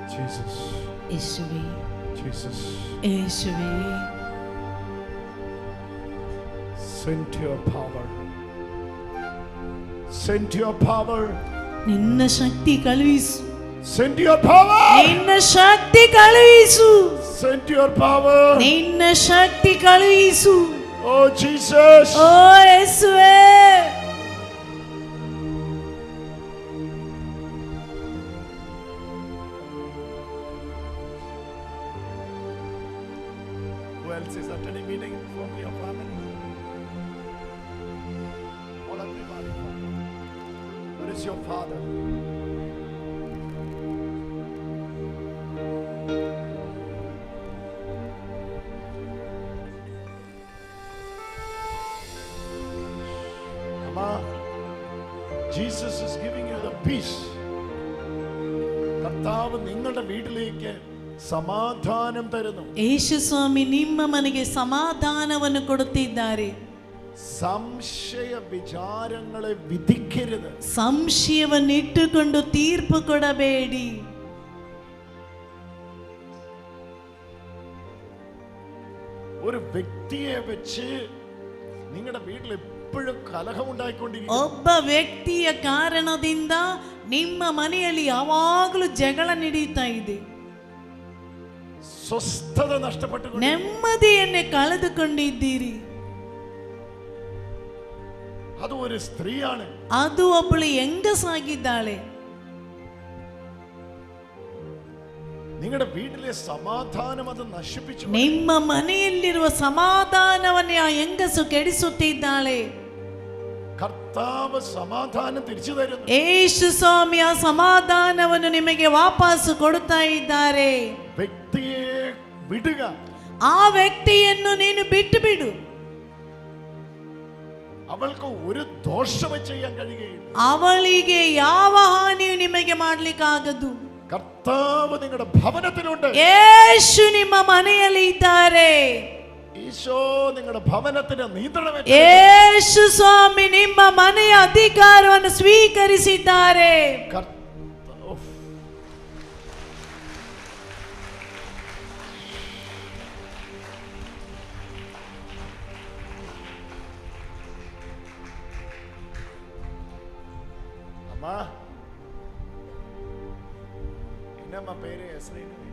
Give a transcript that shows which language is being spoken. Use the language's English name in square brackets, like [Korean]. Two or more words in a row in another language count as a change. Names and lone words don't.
[English] Jesus. [Malayalam] യേശുവേ, [English] Jesus. [Malayalam] യേശുവേ, [English] Send your power. Send your power. [Kannada] ನಿನ್ನ ಶಕ್ತಿ ಕಳುಹಿಸು. [English] Send your power. [Kannada] ನಿನ್ನ ಶಕ್ತಿ ಕಳುಹಿಸು. [English] Send your power. [Kannada] ನಿನ್ನ ಶಕ್ತಿ ಕಳುಹಿಸು. [English] Oh Jesus. [Kannada] ಓ ಯೇಸುವೇ, [English] Who else is attending meeting from your family? All everybody. Where is your father? Amma, Jesus is giving you the peace. [Malayalam] കർത്താവ് നിങ്ങളുടെ വീട്ടിലേക്ക് സമാധാനം തരുന്നു. [Kannada] ಯೇಸು ಸ್ವಾಮಿ ನಿಮ್ಮ ಮನೆಗೆ ಸಮಾಧಾನವನ್ನು ಕೊಡುತ್ತಿದ್ದಾರೆ. [Malayalam] സംശയ വിചാരങ്ങളെ വിധിക്കരുത്. [Kannada] ಸಂಶಯವನ್ನು ಇಟ್ಟುಕೊಂಡು ತೀರ್ಪು ಕೊಡಬೇಡಿ. [Malayalam] ഒരു വ്യക്തിയെ വെച്ച് നിങ്ങളുടെ വീട്ടിൽ എപ്പോഴും കലഹം ഉണ്ടായിക്കൊണ്ടിരിക്കും. [Kannada] ಒಬ್ಬ ವ್ಯಕ್ತಿಯ ಕಾರಣದಿಂದ ನಿಮ್ಮ ಮನೆಯಲ್ಲಿ ಯಾವಾಗಲೂ ಜಗಳ ನಡೀತಾ ಇದೆ. [Malayalam] സ്വസ്ഥത നഷ്ടപ്പെട്ടു. [Kannada] ನೆಮ್ಮದಿಯನ್ನೇ ಕಳೆದುಕೊಂಡಿದ್ದೀರಿ. [Malayalam] അത് ഒരു സ്ത്രീയാണ്. [Kannada] ಅದು ಒಬ್ಬಳು ಹೆಂಗಸಾಗಿದ್ದಾಳೆ. [Malayalam] നിങ്ങളുടെ വീട്ടിലെ സമാധാനം അത് നശിപ്പിച്ചു. [Kannada] ನಿಮ್ಮ ಮನೆಯಲ್ಲಿರುವ ಸಮಾಧಾನವನ್ನೇ ಆ ಹೆಂಗಸು ಕೆಡಿಸುತ್ತಿದ್ದಾಳೆ. [Malayalam] കർത്താവ് സമാധാനം തിരിച്ചു തരുന്നു. [Kannada] ಯೇಸು ಸ್ವಾಮಿ ಆ ಸಮಾಧಾನವನ್ನು ನಿಮಗೆ ವಾಪಸ್ಸು ಕೊಡುತ್ತಾ ಇದ್ದಾರೆ. [Malayalam] വ്യക്തിയെ വിടുക. [Kannada] ಆ ವ್ಯಕ್ತಿಯನ್ನು ನೀನು ಬಿಟ್ಟು ಬಿಡು. [Malayalam] അവൾക്ക് ഒരു ദോഷവും ചെയ്യാൻ കഴിയുകയില്ല. [Kannada] ಅವಳಿಗೆ ಯಾವ ಹಾನಿಯೂ ನಿಮಗೆ ಮಾಡಲಿಕ್ಕಾಗದು. [Malayalam] കർത്താവ് നിങ്ങളുടെ ഭവനത്തിലുണ്ട്. [Kannada] ಯೇಸು ನಿಮ್ಮ ಮನೆಯಲ್ಲಿ ಇದ್ದಾರೆ. [Malayalam] ഈശോ നിങ്ങളുടെ ഭവനത്തിന് നിയന്ത്രണം. [Kannada] ಯೇಸು ಸ್ವಾಮಿ ನಿಮ್ಮ ಮನೆಯ ಅಧಿಕಾರವನ್ನು ಸ್ವೀಕರಿಸಿದ್ದಾರೆ. [Malayalam] അമ്മ എന്നമ്മ പേര് എസ്രൈന.